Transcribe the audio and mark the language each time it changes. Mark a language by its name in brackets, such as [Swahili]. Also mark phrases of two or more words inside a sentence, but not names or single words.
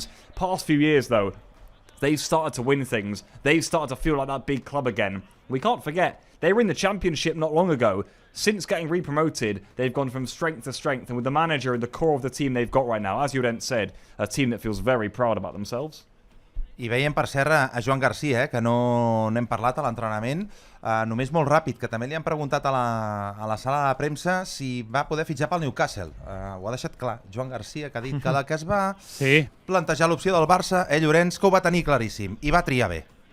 [English] Past few years, though, they've started to win things. They've started to feel like that big club again. We can't forget, they were in the Championship not long ago. Since getting re-promoted, they've gone from strength to strength. And with the manager and the core of the team they've got right now, as Llorenç said, a team that feels very proud about themselves. [Catalan] I veiem per cert a Joan Garcia, que no n'hem parlat a l'entrenament. Només molt ràpid, que també li han preguntat a la sala de premsa si va poder fitxar pel Newcastle. Ho ha deixat clar, Joan Garcia, que ha dit que la que es va plantejar l'opció del Barça, Llorenç, que ho va tenir claríssim i va triar bé.